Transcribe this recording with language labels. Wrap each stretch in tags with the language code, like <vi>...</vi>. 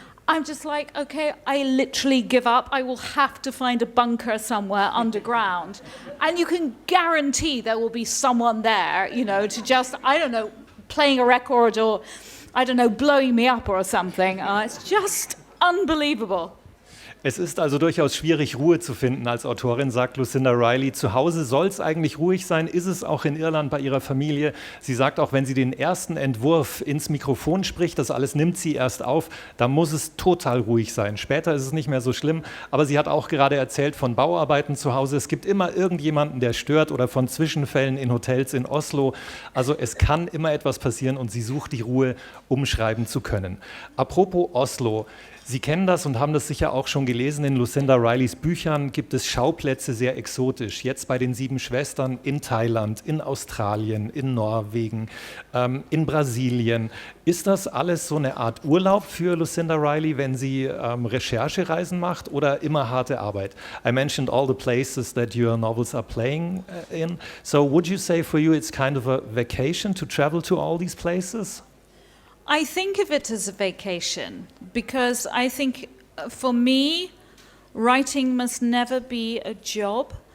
<en>I'm just like, okay, I literally give up. I will have to find a bunker somewhere underground. And you can guarantee there will be someone there, you know, to just, I don't know, playing a record or, I don't know, blowing me up or something. It's just unbelievable.</en> <de>Es ist also durchaus schwierig, Ruhe zu finden als Autorin, sagt Lucinda Riley. Zu Hause soll es eigentlich ruhig sein, ist es auch in Irland bei ihrer Familie. Sie sagt auch, wenn sie den ersten Entwurf ins Mikrofon spricht, das alles nimmt sie erst auf, dann muss es total ruhig sein. Später ist es nicht mehr so schlimm, aber sie hat auch gerade erzählt von Bauarbeiten zu Hause. Es gibt immer irgendjemanden, der stört, oder von Zwischenfällen in Hotels in Oslo. Also es kann immer etwas passieren und sie sucht die Ruhe, um schreiben zu können. Apropos Oslo. Sie kennen das und haben das sicher auch schon gelesen. In Lucinda Rileys Büchern gibt es Schauplätze sehr exotisch. Jetzt bei den Sieben Schwestern in Thailand, in Australien, in Norwegen, in Brasilien. Ist das alles so eine Art Urlaub für Lucinda Riley, wenn sie Recherchereisen macht, oder immer harte Arbeit?</de> <en>I mentioned all the places that your novels are playing in. So would you say for you it's kind of a vacation to travel to all these places? I think of it as a vacation because I think for me, writing must never be a job.</en>